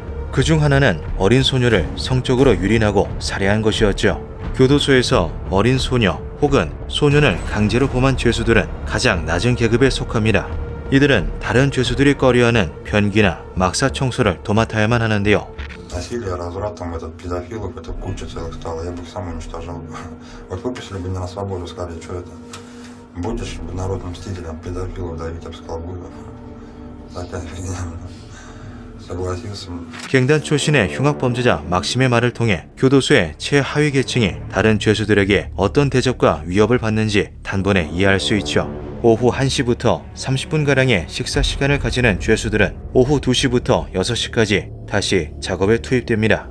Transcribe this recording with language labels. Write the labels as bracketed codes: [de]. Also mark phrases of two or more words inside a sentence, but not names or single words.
[ko] 그중 하나는 어린 소녀를 성적으로 유린하고 살해한 것이었죠. 교도소에서 어린 소녀 혹은 소년을 강제로 범한 죄수들은 가장 낮은 계급에 속합니다. 이들은 다른 죄수들이 꺼려하는 변기나 막사 청소를 도맡아야만 하는데요. [ru] Насилие, разврат, там этот педофилов, это куча целых стала. Я бы их сам уничтожил. Вот выпустили бы меня на свободу, сказали, что это. Будешь народным мстителем, педофилов давить, я бы сказал, буду. Такая фигня. Согласился. [ko] 갱단 출신의 흉악범죄자 막심의 말을 통해 교도소의 최하위 계층이 다른 죄수들에게 어떤 대접과 위협을 받는지 단번에 이해할 수 있죠. 오후 1시부터 30분가량의 식사 시간을 가지는 죄수들은 오후 2시부터 6시까지 다시 작업에 투입됩니다.